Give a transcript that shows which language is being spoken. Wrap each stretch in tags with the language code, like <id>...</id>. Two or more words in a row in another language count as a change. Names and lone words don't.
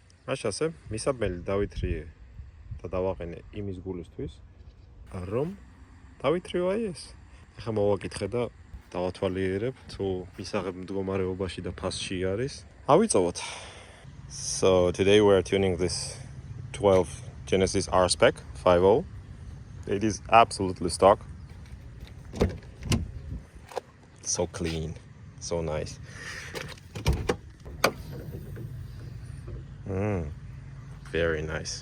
<ka>მაშ ასე მისაბმელი დავითრიე და დავაყენე იმის გულისთვის, რომ დავითრიო აი ეს. ახლა მოვაკითხე და დავათვალიერებ თუ მისაღებ მდგომარეობაში და ფასში არის. ავიწოვოთ.</ka> <en>So today we are tuning this 12 Genesis R spec 5.0. It is absolutely stock. So clean, so nice. Very nice.</en>